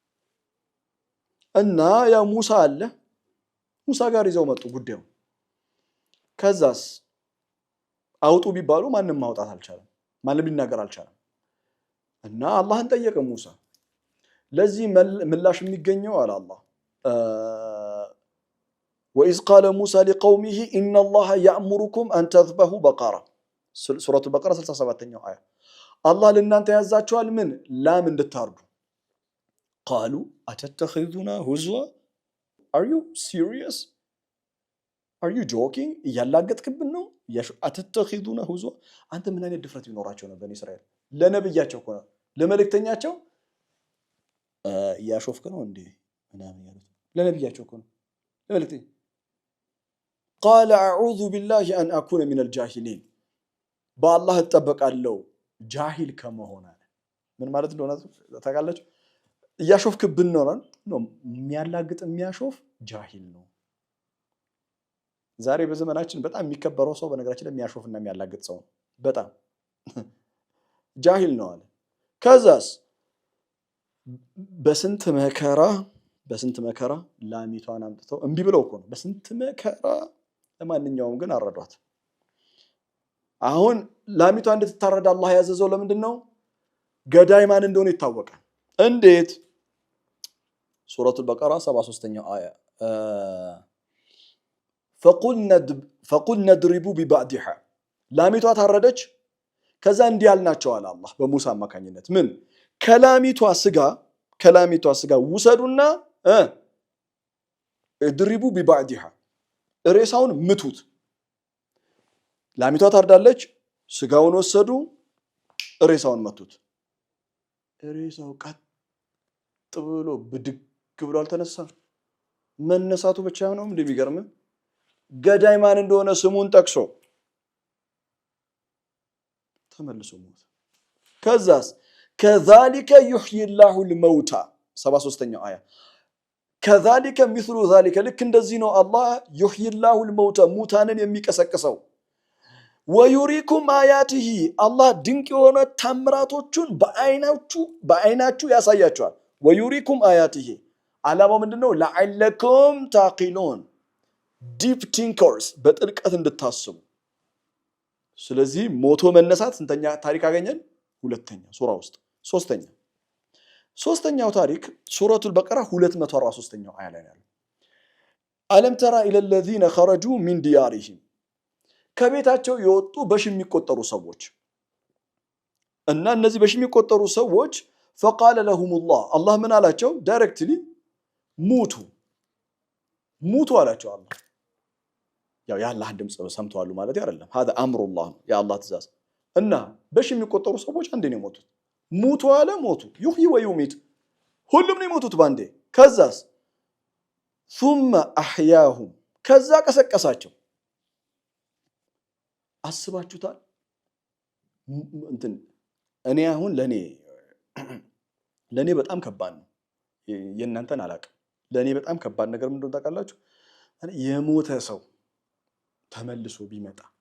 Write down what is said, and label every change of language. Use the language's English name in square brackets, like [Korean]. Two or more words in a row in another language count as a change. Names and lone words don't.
[Amharic] እና ያ ሙሳ አለ። ሙሳ ጋር ይዘው መጡ ጉዳዩ። ከዛስ አውጡ ቢባሉ ማንም ማውጣት አልቻለም፣ ማንም ሊናገር አልቻለም። እና አላህን ጠየቀ ሙሳ። ለዚህ ምላሽ የሚገኘው አለ አላህ [Arabic] وإذ قال موسى لقومه إن الله يأمركم أن تذبحوا بقرة [Amharic] سورة البقرة 67ኛው አያ። አላህ ለእናንተ ያዛችኋል ምን ላም እንድታርዱ ቃሉ [Arabic] أتتخذنا هزوا [English] are you serious are you joking [Amharic] እያላገጥክብን ነው [Arabic] أتتخذنا هزوا [Amharic] አንተ ምን አይነት ድፍረት ቢኖራቸው ነው በኒ እስራኤል ለነብያቸው እኮ ነው ለመልእክተኛቸው ያሾፍክ ነው እንዴ ምናምን ያሉት ለነብያቸው እኮ ነው ለመልእክተኛ [Arabic] قال اعوذ بالله ان اكون من الجاهلين [Amharic] በአላህ እጠበቃለሁ ጃሂል ከመሆን አለ ምን ማለት እንደሆነ ታውቃላችሁ ያሾፍክብን ነው የሚያላግጥ የሚያሾፍ ጃሂል ነው ዛሬ በዘመናችን በጣም የሚከበረው ሰው በነገራችን ላይ የሚያሾፍና የሚያላግጥ ሰው በጣም ጃሂል ነው አለ ከዛስ በስንት መከራ ላሚቷን አምጥተው እንቢ ብለው እኮ ነው በስንት መከራ ለማንኛውም ግን አረዷት አሁን ላሚቷ እንድትታረድ አላህ ያዘዘው ለምንድነው ገዳይ ማን እንደሆነ ይታወቃል እንዴት ሱረቱል በቀራ 73ኛው አያ [Arabic] فقلنا اضربوا ببعضها [Amharic] ላሚቷ ታረደች ከዛ እንዲህ ያልናቸው አለ አላህ በሙሳ አማካኝነት ምን ከላሚቷ ስጋ ውሰዱና [Arabic] اضربوا ببعضها [Amharic] ሬሳውን ምቱት ላሚቷ ታርዳለች ስጋውን ወሰዱ ሬሳውን መቱት ሬሳው ቀጥ ብሎ ብድግ ብሎ አልተነሳም መነሳቱ ብቻ ነው እንደሚገርም ገዳይ ማን እንደሆነ ስሙን ጠቅሶ ተመልሶ ሞት ከዛስ [Arabic] كذلك يحيي الله الموتى [Amharic] 73ኛው አያ [Arabic] كذلك مثل ذلك [Amharic] ልክ እንደዚህ ነው አላህ [Arabic] يحيي الله الموتى [Amharic] ሙታንን የሚቀሰቅሰው [Arabic] ويريكم آياته الله [Amharic] ድንቅ የሆነ ታምራቶቹን በአይናችሁ ያሳያችኋል [Arabic] ويريكم آياته [Amharic] ዓላማው ምንድነው [Arabic] لعلكم تعقلون [English] deep thinkers [Amharic] በጥልቀት እንድታስቡ ስለዚህ ሞቶ መነሳት ስንተኛ ታሪክ አገኘን ሁለተኛ ሱራ ውስጥ ሶስተኛው ታሪክ ሱረቱል በቀራ 243ኛው አያ ላይ ነው [Arabic] ألم تر إلى الذين خرجوا من ديارهم [Amharic] ከቤታቸው የወጡ በሺ የሚቆጠሩ ሰዎች እና እነዚህ በሺ የሚቆጠሩ ሰዎች [Arabic] فقال لهم الله [Amharic] ምን አላቸው ዳይሬክትሊ ሙቱ አላቸው አላህ ያው የአላህ ድምጽ ሰምተዋል ማለት አይደለም [Arabic] هذا امر الله [Amharic] የአላህ ትእዛዝ እና በሺ የሚቆጠሩ ሰዎች አንዴ ነው የሞቱት ሙቱ አለ ሞቱ [Arabic] يحيي ويميت [Amharic] ሁሉም ነው የሞቱት ባንዴ ከዛስ [Arabic] ثم احياهم [Amharic] ከዛ ቀሰቀሳቸው አስባችሁታል እኔ አሁን ለኔ በጣም ከባድ ነው የእናንተን አላውቅም ለኔ በጣም ከባድ ነገር ምን እንደሆነ ታውቃላችሁ የሞተ ሰው ተመልሶ ቢመጣ